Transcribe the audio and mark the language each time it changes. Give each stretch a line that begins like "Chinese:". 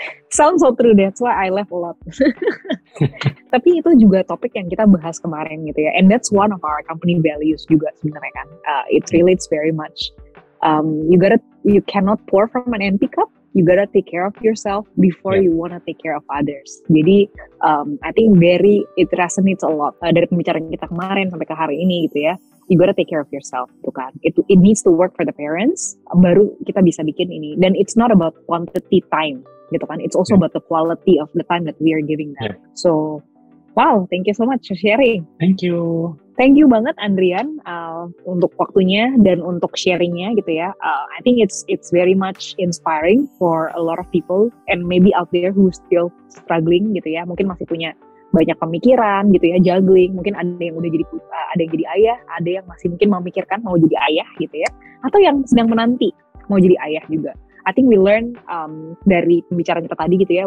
English: Sounds so true, that's why I laugh a lot.
Indonesian: Tapi itu juga topik yang kita bahas kemarin gitu ya.
English: And that's one of our company values
Indonesian: juga sebenarnya kan.
English: It relates very much. You cannot pour from an empty cup. You gotta take care of yourself before you wanna take care of others.
Indonesian: Jadi
English: I think it resonates a lot
Indonesian: dari pembicaraan kita kemarin sampai ke hari ini gitu ya.
English: You gotta take care of yourself
Indonesian: tuh kan.
English: It needs to work for the parents.
Indonesian: Baru kita bisa bikin ini. Dan
English: it's not about quantity time gitu kan. It's also about the quality of the time that we are giving them. So wow, thank you so much for sharing. Thank you. Thank you
Indonesian: banget Andrian untuk waktunya dan untuk sharingnya gitu ya.
English: I think it's very much inspiring for a lot of people and maybe out there who still struggling
Indonesian: gitu ya. Mungkin masih punya banyak pemikiran gitu ya, juggling. Mungkin ada yang udah ada yang jadi ayah, ada yang masih mungkin memikirkan mau jadi ayah gitu ya. Atau yang sedang menanti mau jadi ayah juga.
English: I think we learn
Indonesian: dari pembicaraan kita tadi gitu ya.